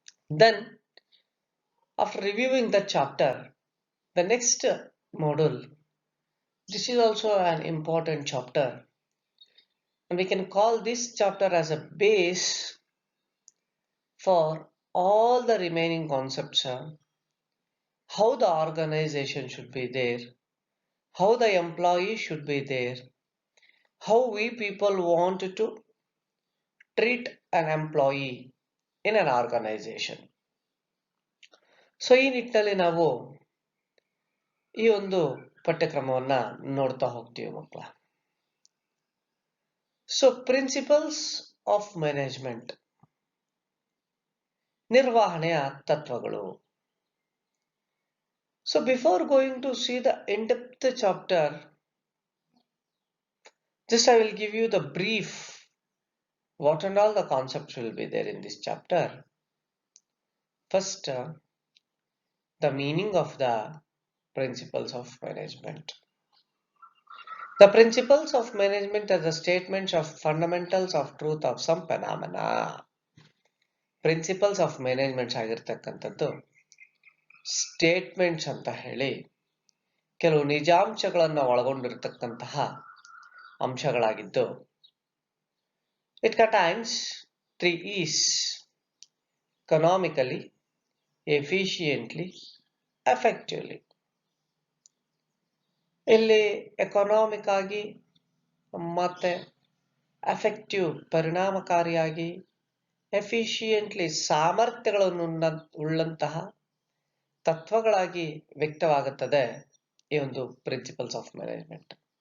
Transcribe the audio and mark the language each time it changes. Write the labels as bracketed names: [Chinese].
[English] Then, after reviewing the chapter, the next module, this is also an important chapter, and we can call this chapter as a base for all the remaining concepts. How the organization should be there, how the employee should be there, how we people want to treat an employee in an organization. [Kannada] So ಈ ನಿಟ್ಟಿನಲ್ಲಿ ನಾವು ಈ ಒಂದು ಪಠ್ಯಕ್ರಮವನ್ನ ನೋಡ್ತಾ ಹೋಗ್ತೀವಿ ಮಕ್ಕಳ. [English] so principles of management, [Kannada] ನಿರ್ವಹಣೆಯ ತತ್ವಗಳು. [English] So before going to see the in depth chapter, just I will give you the brief what and all the concepts will be there in this chapter. First, the meaning of the principles of management. The principles of management are the statements of fundamentals of truth of some phenomena. Principles of management [Kannada] ಆಗಿರ್ತಕ್ಕಂಥದ್ದು statements ಅಂತ ಹೇಳಿ ಕೆಲವು ನಿಜಾಂಶಗಳನ್ನು ಒಳಗೊಂಡಿರತಕ್ಕಂತಹ ಅಂಶಗಳಾಗಿದ್ದು, [English] it contains 3 E's: economically, efficiently, effectively. [Kannada] ಇಲ್ಲಿ economic ಆಗಿ ಮತ್ತೆ effective ಪರಿಣಾಮಕಾರಿಯಾಗಿ, efficiently ಸಾಮರ್ಥ್ಯಗಳನ್ನು ಉಳ್ಳಂತಹ ತತ್ವಗಳಾಗಿ ವ್ಯಕ್ತವಾಗುತ್ತದೆ ಈ ಒಂದು ಪ್ರಿನ್ಸಿಪಲ್ಸ್ ಆಫ್ ಮ್ಯಾನೇಜ್ಮೆಂಟ್.